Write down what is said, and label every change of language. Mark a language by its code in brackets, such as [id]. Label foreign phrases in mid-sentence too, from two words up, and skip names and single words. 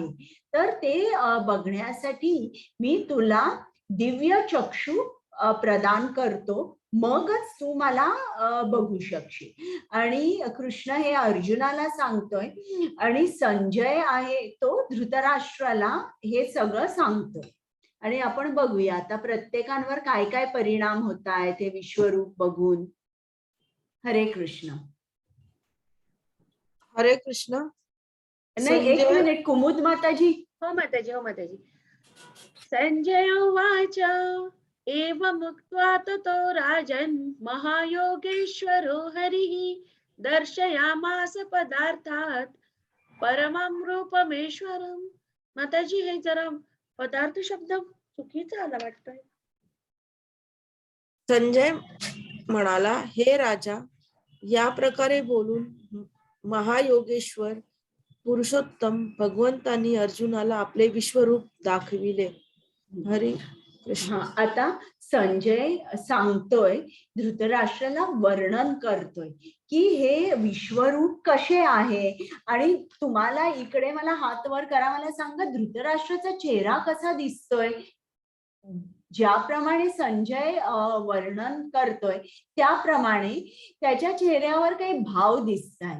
[mr] तर ते बघण्यासाठी मी तुला दिव्य चक्षु प्रदान करतो, मगच तू मला बघू शकशील. आणि कृष्ण हे अर्जुनाला सांगतोय आणि संजय आहे तो धृतराष्ट्राला हे सगळं सांगतोय. आणि आपण बघूया आता प्रत्येकांवर काय काय परिणाम होत आहेत हे विश्वरूप बघून. हरे कृष्ण. हरे कृष्ण. नाही, एक मिनिट, कुमुद माताजी. हो माताजी, हो माताजी. [sa] संजय उवाच एवमुक्त्वा ततो राजन् महायोगेश्वरो हरिः दर्शयामास पदार्थात् परमं रूपमेश्वरम्. [mr] माताजी, हे जरा पदार्थ शब्द चुकीचा आला वाटतोय. संजय म्हणाला, हे राजा, या प्रकारे बोलून महायोगेश्वर पुरुषोत्तम भगवंतांनी अर्जुनाला आपले विश्वरूप दाखविले. हरे कृष्ण. आता संजय सांगतोय, धृतराष्ट्राला वर्णन करतोय की हे विश्वरूप कसे आहे. आणि तुम्हाला इकडे मला हात वर करा, मला सांगा धृतराष्ट्राचा चेहरा कसा दिसतोय. ज्याप्रमाणे संजय वर्णन करतोय त्याप्रमाणे त्याच्या चेहऱ्यावर काही भाव दिसत आहेत.